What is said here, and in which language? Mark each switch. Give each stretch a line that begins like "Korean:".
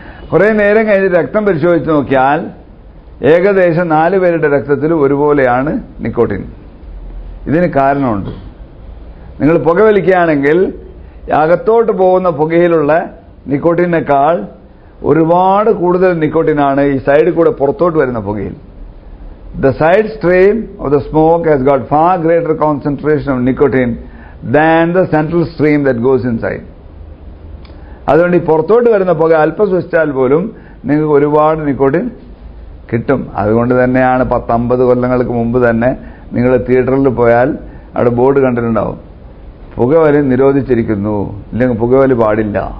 Malayalam: കുറെ നേരം കഴിഞ്ഞ് രക്തം പരിശോധിച്ച് നോക്കിയാൽ ഏകദേശം 4 പേരുടെ രക്തത്തിൽ ഒരുപോലെയാണ് നിക്കോട്ടിൻ. ഇതിന് കാരണമുണ്ട്. നിങ്ങൾ പുക വലിക്കുകയാണെങ്കിൽ അകത്തോട്ട് പോകുന്ന പുകയിലുള്ള നിക്കോട്ടിനേക്കാൾ ഒരുപാട് കൂടുതൽ നിക്കോട്ടിനാണ് ഈ സൈഡിൽ കൂടെ പുറത്തോട്ട് വരുന്ന പുകയിൽ.
English: The side stream of the smoke has got far greater concentration of nicotine than the central stream that goes inside.
Malayalam: അതുകൊണ്ട് ഈ പുറത്തോട്ട് വരുന്ന പുക അല്പം ശ്വസിച്ചാൽ പോലും നിങ്ങൾക്ക് ഒരുപാട് നിക്കോട്ടിൻ കിട്ടും. അതുകൊണ്ട് തന്നെയാണ് 10-50 കൊല്ലങ്ങൾക്ക് മുമ്പ് തന്നെ നിങ്ങൾ തിയേറ്ററിൽ പോയാൽ അവിടെ ബോർഡ് കണ്ടിട്ടുണ്ടാവും, പുകവലി നിരോധിച്ചിരിക്കുന്നു, ഇല്ലെങ്കിൽ പുകവലി പാടില്ല.